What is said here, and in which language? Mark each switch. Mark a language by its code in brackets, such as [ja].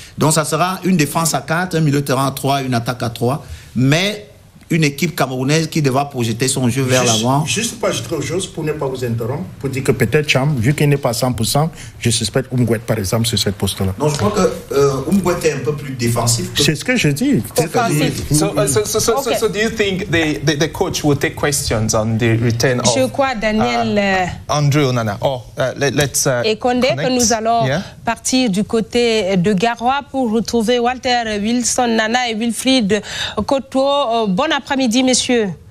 [fr] Donc, ça sera une défense à 4, un milieu de terrain à 3, une attaque à 3. Mais une équipe camerounaise qui devra projeter son jeu vers l'avant. Juste pour ajouter autre chose, pour ne pas vous interrompre, pour dire que peut-être Cham, vu qu'il n'est pas 100%, je suspecte Umgwet par exemple sur cette poste-là. Non, je crois que Umgwet est un peu plus défensif. C'est ce que je dis. [en] So do you think the coach will take questions on the return of [fr] Je crois, Daniel [en] Andrew Onana? Let's [fr] et Condé, que nous allons partir du côté de Garoua pour retrouver Walter Wilson, Nana et Wilfried Koto. Bon après-midi, messieurs.